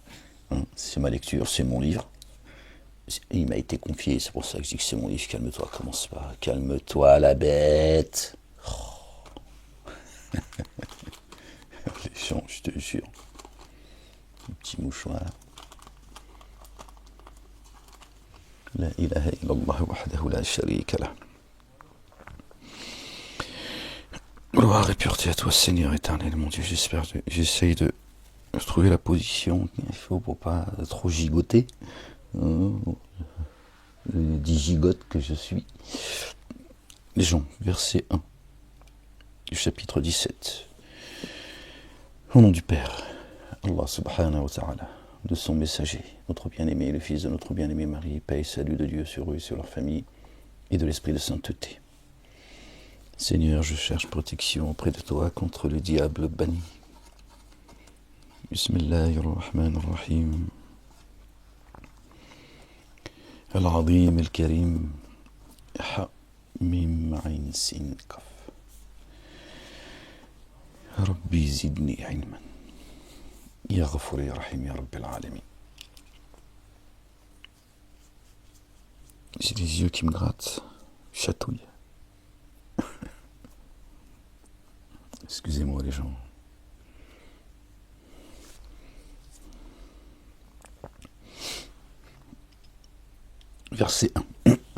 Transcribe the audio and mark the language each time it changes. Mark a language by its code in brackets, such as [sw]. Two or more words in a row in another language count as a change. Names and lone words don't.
[fr] C'est ma lecture, c'est mon livre. Il m'a été confié, c'est pour ça que je dis que c'est mon livre. Calme-toi, commence pas. Calme-toi, la bête. Les gens, je te jure. Un petit mouchoir. [ar] لا إله إلا الله وحده لا شريك له. [fr] Gloire et pureté à toi, Seigneur éternel, mon Dieu. J'essaye de trouver la position qu'il faut pour pas trop gigoter. Le digigote que je suis. Les gens, verset 1 du chapitre 17. Au nom du Père, [ar] الله سبحانه وتعالى, [fr] de son messager, notre bien-aimé, le fils de notre bien-aimé Marie, paix et salut de Dieu sur eux et sur leur famille, et de l'esprit de sainteté. Seigneur, je cherche protection auprès de toi contre le diable banni. [ar] بسم الله الرحمن الرحيم. العظيم الكريم. حم عسق. رب زدني علما. يا غفور يا رحيم يا رب العالمين. [fr] J'ai les yeux qui me grattent, chatouillent. Excusez-moi les gens. Verset 1.